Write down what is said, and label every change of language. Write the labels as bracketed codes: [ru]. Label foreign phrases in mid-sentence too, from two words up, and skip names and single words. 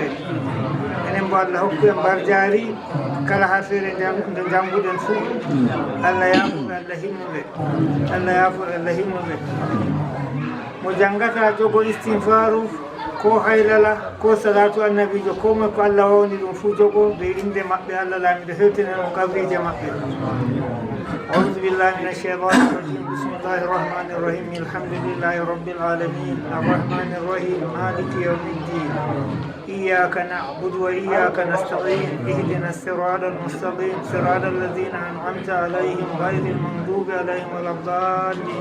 [ff] Enen bo Allah hokku en barjaari kala ha feere nde jannguɗen fuu. Allah yaafuɓe, Allah himmuɓe, Allah yaafuɓe, Allah himmuɓe. Mo janngata jogo istinfaru ko haylala ko salatu annabijo, ko moe ko Allah wawni ɗum fuu jogo be inde maɓɓe. Allah laamiɗo hewtinen on kabrije maɓɓe. [ar] أعوذ بالله من الشيطان الرجيم. بسم الله الرحمن الرحيم. الحمد لله رب العالمين الرحمن الرحيم مالك يوم الدين. إياك نعبد وإياك نستعين. اهدنا الصراط المستقيم صراط الذين أنعمت عليهم غير المغضوب عليهم ولا الضالين.